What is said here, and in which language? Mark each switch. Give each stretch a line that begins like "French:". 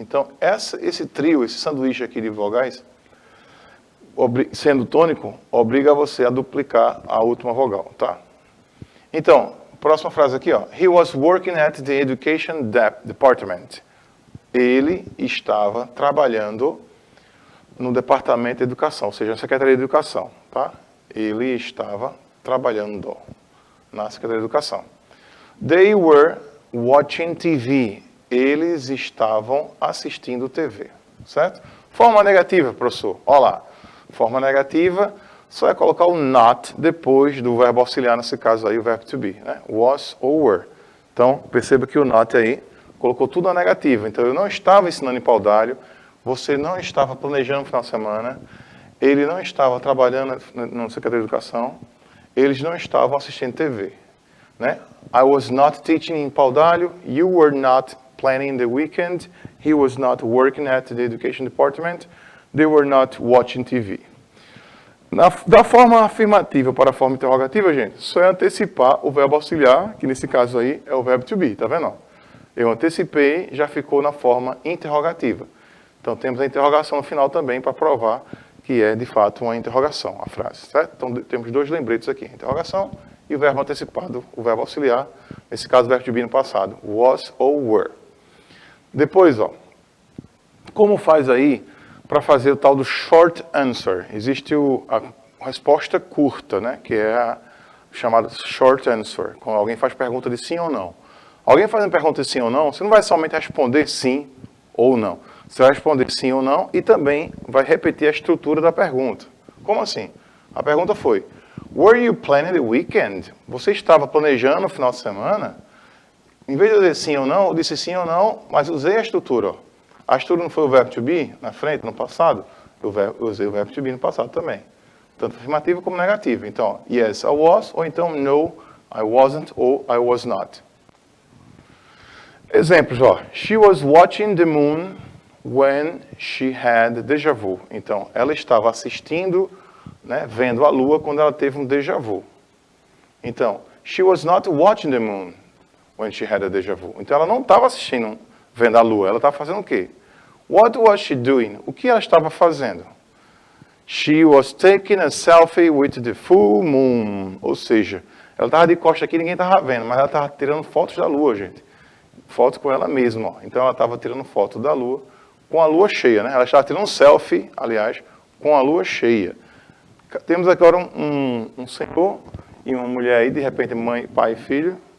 Portuguese: Então, esse trio, esse sanduíche aqui de vogais, sendo tônico, obriga você a duplicar a última vogal, tá? Então, próxima frase aqui, ó.
English: He was working at the education department.
Portuguese: Ele estava trabalhando no departamento de educação, ou seja, na Secretaria de Educação, tá? Ele estava trabalhando na Secretaria de Educação.
English: They were watching TV.
Portuguese: Eles estavam assistindo TV, certo? Forma negativa, professor. Olha lá. Forma negativa, só é colocar o not depois do verbo auxiliar, nesse caso aí, o verbo to be, né? Was ou were. Então, perceba que o not aí colocou tudo na negativa. Então, eu não estava ensinando em Paudalho, você não estava planejando o final de semana, ele não estava trabalhando no Secretaria de Educação, eles não estavam assistindo TV, né?
English: I was not teaching in Paudalho, you were not planning the weekend, he was not working at the education department, they were not watching TV.
Portuguese: Da forma afirmativa para a forma interrogativa, gente, só é antecipar o verbo auxiliar, que nesse caso aí é o verbo to be, tá vendo? Eu antecipei, já ficou na forma interrogativa. Então temos a interrogação no final também para provar que é de fato uma interrogação, a frase, certo? Então temos dois lembretes aqui, interrogação e o verbo antecipado, o verbo auxiliar, nesse caso o verbo to be no passado, was ou were. Depois, ó, como faz aí para fazer o tal do short answer? Existe a resposta curta, né? Que é a chamada short answer, quando alguém faz pergunta de sim ou não. Alguém fazendo pergunta de sim ou não, você não vai somente responder sim ou não. Você vai responder sim ou não e também vai repetir a estrutura da pergunta. Como assim? A pergunta foi,
English: were you planning the weekend?
Portuguese: Você estava planejando o final de semana? Em vez de eu dizer sim ou não, eu disse sim ou não, mas usei a estrutura. Ó. A estrutura não foi o verbo to be na frente, no passado? Eu usei o verbo to be no passado também. Tanto afirmativo como negativo.
English: Então, yes, I was, ou então no, I wasn't, ou I was not.
Portuguese: Exemplos, ó.
English: She was watching the moon when she had déjà vu.
Portuguese: Então, ela estava assistindo, né, vendo a lua quando ela teve um déjà vu.
English: Então, she was not watching the moon when she had a déjà vu.
Portuguese: Então, ela não estava assistindo, vendo a lua. Ela estava fazendo o quê?
English: What was she doing?
Portuguese: O que ela estava fazendo?
English: She was taking a selfie with the full moon.
Portuguese: Ou seja, ela estava de costa aqui, ninguém estava vendo, mas ela estava tirando fotos da lua, gente. Foto com ela mesma. Ó. Então, ela estava tirando foto da lua com a lua cheia, né? Ela estava tirando um selfie, aliás, com a lua cheia. Temos agora um senhor e uma mulher aí, de repente, mãe, pai e filho,